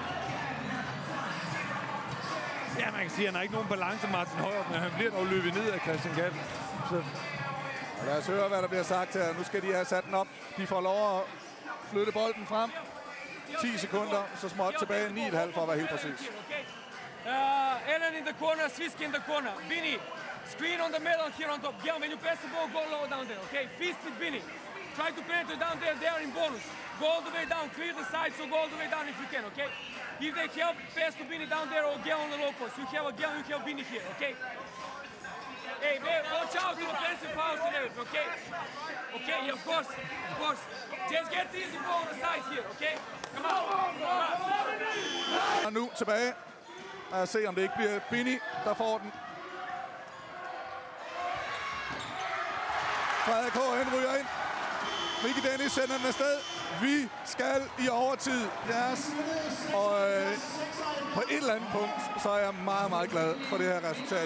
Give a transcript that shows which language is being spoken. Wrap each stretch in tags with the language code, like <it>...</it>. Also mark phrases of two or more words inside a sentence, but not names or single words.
<da>Ja, man kan sige, at han har ikke nogen balance, Martin Højer, men han bliver dog løbet ned af Christian Gatten. Så lad os høre, hvad der bliver sagt her. Nu skal de have sat den op. De får lov at flytte bolden frem. 10 sekunder, så småt tilbage. 9,5 for at være helt præcis.</da> <en>Ellen in the corner, Swiski in the corner. Bini, screen on the middle here on top. Yeah, when you pass the ball, go low down there, okay? Fist with Bini. Try to penetrate down there, they are in bonus. Go all the way down, clear the side, so go all the way down if you can, okay? If they help, pass to Bini down there or get on the low post. You have a Gale, you have Bini here, okay? Hey, man, watch out to offensive fouls and everything, okay? Okay, of course. Just get easy ball on the side here, okay? Come on.</en> <da>Og nu tilbage. Lad os se, om det ikke bliver Bini, der får den. Frederik H. ryger ind. Nicky Dennis sender den afsted. Vi skal i overtid. Yes. Og på et eller andet punkt, så er jeg meget, meget glad for det her resultat.</da>